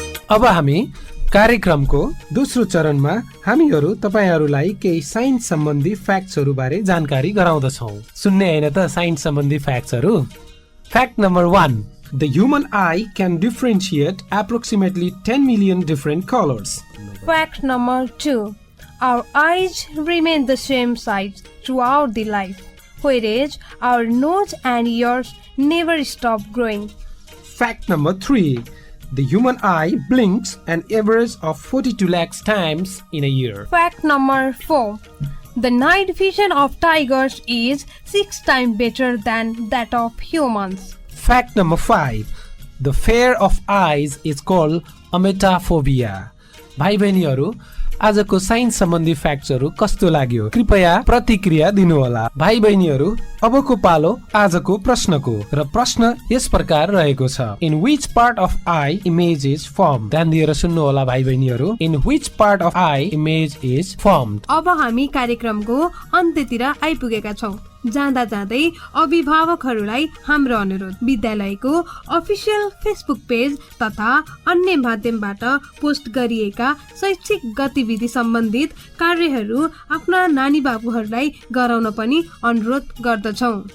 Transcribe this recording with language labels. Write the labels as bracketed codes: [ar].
[ne] अब हामी कार्यक्रमको दोस्रो चरणमा हामीहरू तपाईहरूलाई केही साइन्स सम्बन्धी फ्याक्ट्सहरू बारे जानकारी गराउँदछौ। सुन्ने हैन त साइन्स सम्बन्धी फ्याक्ट्सहरू? [en] Fact number 1, the human eye can differentiate approximately 10 million different colors. Fact number 2, our eyes remain the same size throughout the life. whereas our nose and ears never stop growing. Fact number 3. The human eye blinks an average of 42 lakhs times in a year. Fact number 4. The night vision of tigers is 6 times better than that of humans. Fact number 5. The fear of eyes is called emetophobia. [ne] भाइ बहिनीहरू आजको science सम्बन्धी फ्याक्ट्सहरू कस्तो लाग्यो कृपया प्रतिक्रिया दिनुहोला। भाइ बहिनीहरू अबको पालो आजको प्रश्नको र प्रश्न यस प्रकार रहेको छ। [en] In which part of eye image is form. [ne] ध्यान दिएर सुन्नुहोला भाइ बहिनीहरू। [en] In which part of eye image is form. [ne] अब हामी कार्यक्रमको अन्त्यतिर आइपुगेका छौं। जाँदा जाँदै अभिभावकहरूलाई हाम्रो अनुरोध, विद्यालयको अफिसियल फेसबुक पेज तथा अन्य माध्यमबाट पोस्ट गरिएका शैक्षिक गतिविधि सम्बन्धित कार्यहरू आफ्ना नानी बाबुहरूलाई गराउन पनि अनुरोध गर्दछौं।